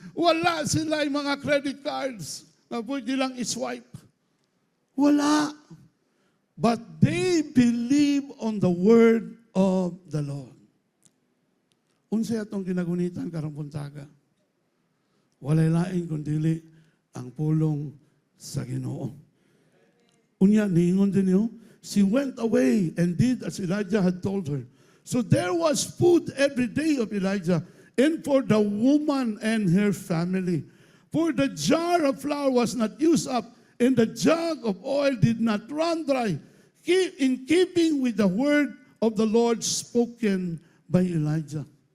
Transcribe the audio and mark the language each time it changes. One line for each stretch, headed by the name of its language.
Cebuano: Wala sila'y mga credit cards na pwede lang iswipe. Wala.
English: But they believe on the word of the Lord.
Cebuano: Unsay atong ginagunitan karong buntaga? Walay lain kundili ang pulong sa Ginoo. Unya niingon din niyo,
English: she went away and did as Elijah had told her. So there was food every day of Elijah and for the woman and her family. For the jar of flour was not used up and the jug of oil did not run dry, in keeping with the word of the Lord spoken by Elijah.